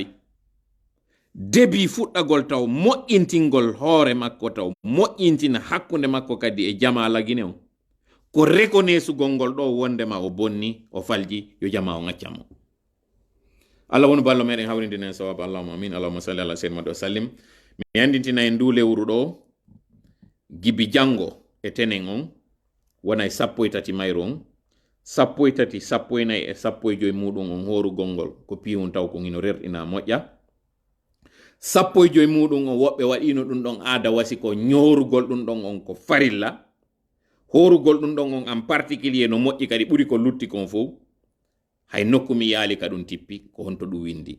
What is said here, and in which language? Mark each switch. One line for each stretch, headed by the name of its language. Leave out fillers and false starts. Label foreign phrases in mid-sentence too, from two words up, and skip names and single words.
Fula: Debi fuɗɗagol taw moƴƴintingol hoore makko taw moƴƴintina hakkunde makko kadi e jama lagine on. Ko reconnaissugol ngol ɗo wondema o bonni o falji yo jama o ŋaccamo. Allah woni ballo meɗen hawrindinen sawabu
Arabic: اللهم آمين. اللهم صل على سيدنا محمد وسلم.
Fula: Mi andintina en ndu lewru ɗo gibi jango e tenen on wonay 13 mayro on 13 14 e 15 muɗum on horugol ngol ko piwon taw ko ngino rerɗina moƴƴa 15 muɗum on woɓɓe waɗino ɗum ɗon aada wasi ko ñorugol ɗum ɗon on ko farilla horugol ɗum ɗon on
French: en particulier
Fula: no moƴƴi kadi ɓuri ko lutti kon fof hay nokku mi yaali ka ɗum tippi ko honto ɗum windi.